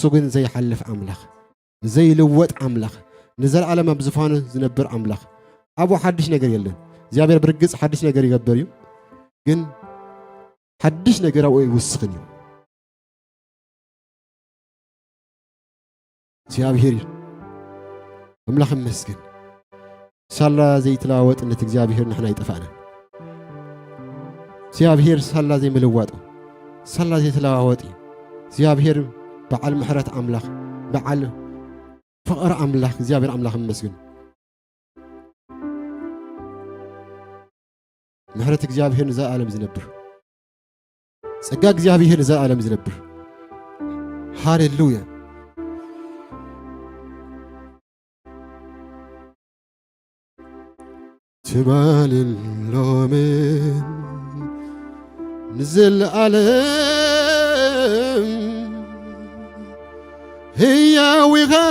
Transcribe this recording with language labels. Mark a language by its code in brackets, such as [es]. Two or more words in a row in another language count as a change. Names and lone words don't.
[ti] ግን ዘይሓልፍ አምላክ ዘይልወጥ አምላክ ንዘለዓለም ኣብ ዝፋኑ ዝነብር አምላክ አቡ ሓድሽ ነገር የለን እግዚአብሔር ብርግጽ ሓድሽ ነገር ይገብር እዩ ግን ሓድሽ ነገር አው ይውስኽን እዩ እግዚአብሔር አምላክ ይመስገን ሳላ ዘይተለዋወጥነት እግዚአብሔር ንሕና ይጠፋና እግዚአብሔር ሳላ ዘይምልዋጥ ሳላ ዘይተለዋወጥ እግዚአብሔር በዓል ምሕረት አምላክ በዓል ፍቅር አምላክ እግዚአብሔር አምላክ ይመስገን ምሕረት እግዚአብሔር ንዘለዓለም ዝነብር ጸጋ እግዚአብሔር ንዘለዓለም ዝነብር ሃሌሉያ ትባል ሎምን ንዘለዓለም ሕያዊኻ